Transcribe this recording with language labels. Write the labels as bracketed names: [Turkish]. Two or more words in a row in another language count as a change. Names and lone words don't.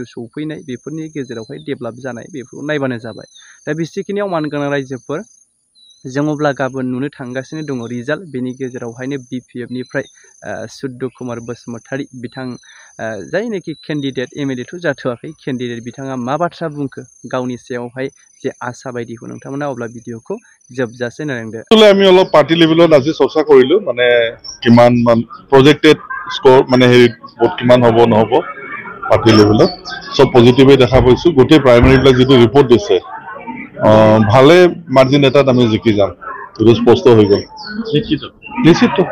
[Bodo] सौफैनाय बेफोरनि गेजेरावहाय डेभेलप जानाय बेफोरखौ नायबानो जाबाय दा बेसिखिनियाव मानगोनां रायजोफोर जों अब्ला गाबोन नुनो थांगासिनो दङ रिजाल्ट बेनि गेजेरावहायनो बिपिएफनिफ्राय सुद्ध कुमार बसुमतारी बिथां जायनाखि केन्डिडेट एमएलएथ' जाथ'वाखै केन्डिडेट बिथाङा मा बाथ्रा बुंखो गावनि सायावहाय जे आशा बायदिखौ नोंथांमोना अब्ला भिडिअखौ जोबजासे नायदो [Assamese] আমি অলপ [English] party levelত [Assamese] আজি চৰ্চা কৰিলো মানে কিমান [English] projected score [Assamese] মানে হেৰি ভোট কিমান হ'ব নহ'ব [English] party levelত [Assamese] সব পজিটিভে দেখা পাইছো গোটেই প্ৰাইমেৰীবিলাক যিটো ৰিপৰ্ট দিছে ভালে মাৰ্জিন এটাত আমি জিকি যাম এইটো স্পষ্ট হৈ গ'ল নিশ্চিত